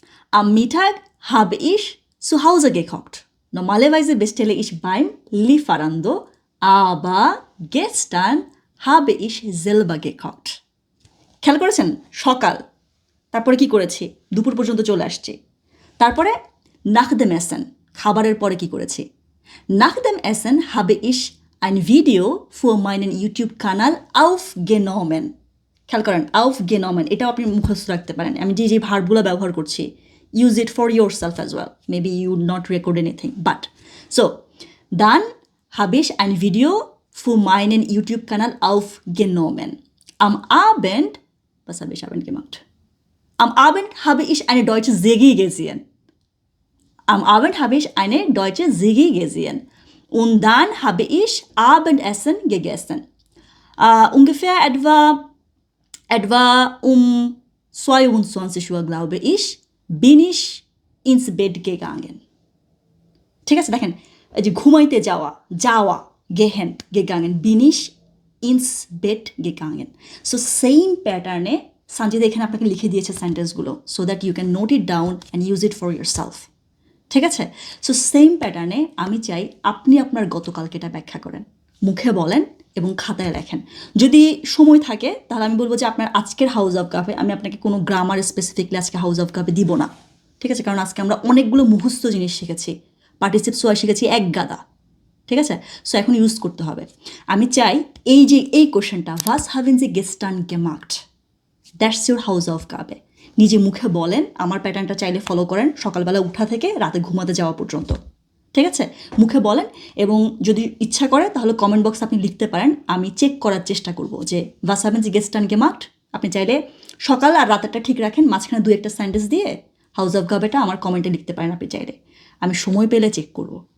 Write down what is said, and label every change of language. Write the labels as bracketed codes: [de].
[de] Am Mittag habe ich zu Hause gekocht. Normalerweise bestelle ich beim Lieferando, aber gestern habe ich selber gekocht. [bn] খেয়াল করেছেন? সকাল, তারপরে কি করেছি? দুপুর পর্যন্ত চলে আসছি। তারপরে [de] nach dem Essen, [bn] খাবারের পরে কি করেছি? [de] Nach dem Essen habe ich ein Video für meinen YouTube-Kanal aufgenommen. [bn] খেয়াল করেন, aufgenommen, এটাও আপনি মুখস্থ রাখতে পারেন। আমি যে ভার্বগুলো ব্যবহার করছি, [en] use it for yourself as well. Maybe you would not record anything, but so [de] dann habe ich ein Video für meinen YouTube-Kanal aufgenommen. Am Abend, was habe ich Abend gemacht? Am Abend habe ich eine deutsche Serie gesehen. Am Abend habe ich eine deutsche Serie gesehen. Und dann habe ich Abendessen gegessen. Ungefähr etwa um 22 Uhr, glaube ich, bin ich ins Bett gegangen. [bn] ঠিক আছে, দেখেন এই যে ঘুমাইতে যাওয়া গেহেন gegangen, [de] bin ich ins Bett gegangen. [en] So same [bn] প্যাটার্নে সঞ্জিদা এখানে আপনাকে লিখে দিয়েছে সেন্টেন্সগুলো, [en] so that you can note it down and use it for yourself. [bn] ঠিক আছে, সো সেম প্যাটার্নে আমি চাই আপনি আপনার গতকালকেটা ব্যাখ্যা করেন, মুখে বলেন এবং খাতায় লেখেন। যদি সময় থাকে তাহলে আমি বলবো যে আপনার আজকের হাউস অফ কাপে আমি আপনাকে কোনো গ্রামার স্পেসিফিকলি আজকে হাউস অফ কাপে দিব না। ঠিক আছে, কারণ আজকে আমরা অনেকগুলো মুখস্থ জিনিস শিখেছি, পার্টিসিপ সোয়া শিখেছি এক গাদা। ঠিক আছে, সো এখন ইউজ করতে হবে। আমি চাই এই কোশ্চেনটা, [de] was haben Sie gestern gemacht? [en] That's your house of কাপে। [bn] নিজে মুখে বলেন, আমার প্যাটার্নটা চাইলে ফলো করেন সকালবেলা উঠা থেকে রাতে ঘুমাতে যাওয়া পর্যন্ত। ঠিক আছে, মুখে বলেন এবং যদি ইচ্ছা করে তাহলে কমেন্ট বক্স আপনি লিখতে পারেন, আমি চেক করার চেষ্টা করব যে [de] was haben Sie gestern gemacht? [bn] আপনি চাইলে সকাল আর রাতেরটা ঠিক রাখেন, মাঝখানে 2-1টা সেন্টেন্স দিয়ে হাউস অফ কাপেটা আমার কমেন্টে লিখতে পারেন আপনি চাইলে, আমি সময় পেলে চেক করব।